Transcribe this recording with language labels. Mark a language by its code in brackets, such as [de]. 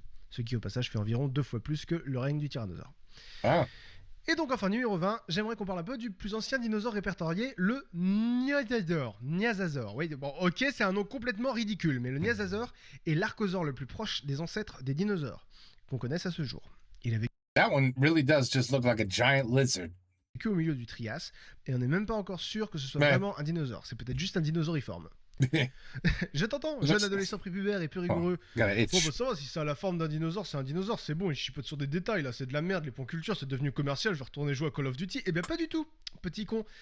[fr] Ce qui au passage fait environ 2 fois plus que le règne du tyrannosaure. Ah. Et donc enfin, numéro 20, j'aimerais qu'on parle un peu du plus ancien dinosaure répertorié, le Nyasasaur. Nyasasaur, oui, bon ok, c'est un nom complètement ridicule, mais le Nyasasaur est l'archosaure le plus proche des ancêtres des dinosaures qu'on connaisse à ce jour. Il avait [en] That one really does just look like a giant lizard. [fr] que au milieu du Trias, et on n'est même pas encore sûr que ce soit Ouais. vraiment un dinosaure, c'est peut-être juste un dinosauriforme. Je t'entends, jeune adolescent prépubère et peu rigoureux. [en] Got an itch. [fr] Bon bah ça va, si ça a la forme d'un dinosaure, c'est un dinosaure, c'est bon, il chipote sur des détails là, c'est de la merde, les points culture, c'est devenu commercial, je vais retourner jouer à Call of Duty. Eh bien pas du tout, petit con.